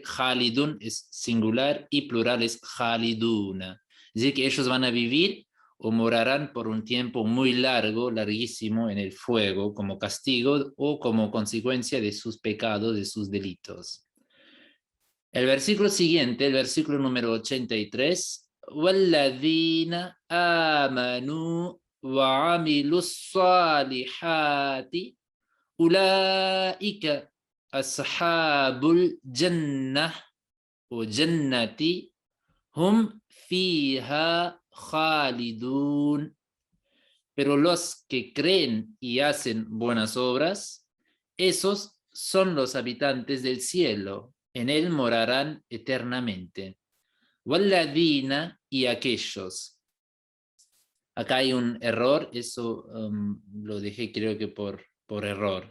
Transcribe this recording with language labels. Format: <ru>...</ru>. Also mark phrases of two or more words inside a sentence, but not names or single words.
<es>Khalidun es singular y plural es Khaliduna. Es decir, que ellos van a vivir o morarán por un tiempo muy largo, larguísimo, en el fuego, como castigo o como consecuencia de sus pecados, de sus delitos. El versículo siguiente, el versículo número 83,</es> <ar>وَالَّذِينَ آمَنُوا وَعَمِلُوا الصَّالِحَاتِ أُولَئِكَ أَصْحَابُ الْجَنَّةِ وَجَنَّةِ هُمْ فِيهَا خَالِدُونَ.</ar> <es>Pero los que creen y hacen buenas obras, esos son los habitantes del cielo, en él morarán eternamente. Walladina y aquellos. Acá hay un error, eso lo dejé creo que por error.</es>